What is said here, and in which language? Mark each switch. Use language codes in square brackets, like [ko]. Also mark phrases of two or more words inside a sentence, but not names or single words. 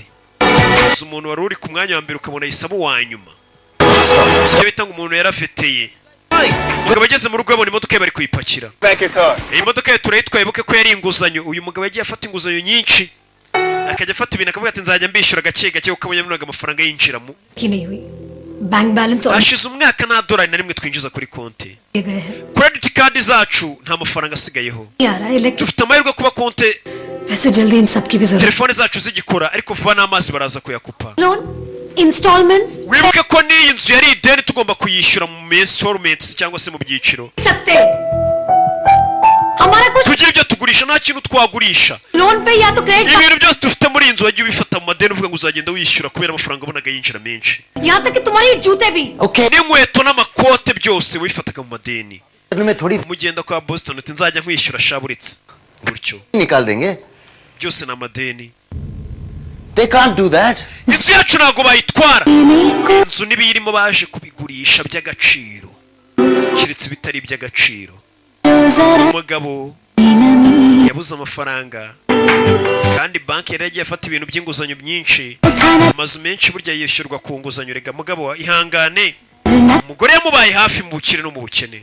[rw] Umuntu wari uri ku mwanya wa mbere ukabona yisaba wa nyuma. Ibyo bita ngo umuntu yarafeteye. Mugabo ageze mu rugo yabona imodoka ye bari kuyipakira. Iyi modoka ye turayitwaye buke ko yari inguzanyo. Uyu mugabo yagiye afata inguzanyo nyinshi, akajya afata ibintu akavuga ati nzajya mbishyura gake gake kuko abanyamunaga amafaranga yinjiramo. [en] bank balance [rw] Ashize umwaka nta dolari na rimwe twinjiza kuri konti. [en] Credit card [rw] zacu nta mafaranga asigayeho. Dufite amahirwe kuba konti [hi] वैसे जल्दी इन सब की भी जरूरत [rw] telefone zacu zigikora, ariko vuba n'amazi baraza kuyakupa. [en] loan installments [rw] Wibuke ko n'iyi nzu yari ideni tugomba kuyishyura mu installments cyangwa se mu byiciro. [hi] सकते हमारा कुछ [rw] Tugira ibyo tugurisha nta kintu twagurisha. [hi] लोन पे या तो क्रेडिट [rw] Ibintu byose dufite muri iyi nzu wagiye ubifata mu madeni uvuga ngo uzagenda wishyura kubera amafaranga ubonaga yinjira menshi. [hi] यहाँ तक कि तुम्हारी जूते भी [rw] N'inkweto n'amakote byose wifataga mu madeni. [hi] में थोड़ी [rw] Mugenda kwa Boston uti nzajya nkwishyura shaburitse. Gutyo [hi] निकाल देंगे. [rw] byose ni amadeni. [en] They can't do that. [rw] Inzu yacu ntabwo bayitwara. Inzu n'ibiyirimo baje kubigurisha by'agaciro, keretse ibitari iby'agaciro. Umugabo yabuze amafaranga kandi banki yari yagiye afata ibintu by'inguzanyo byinshi. Amazu menshi burya yishyurwa ku nguzanyo. Rega mugabo ihangane, umugore yamubaye hafi mu bukire no mu bukene.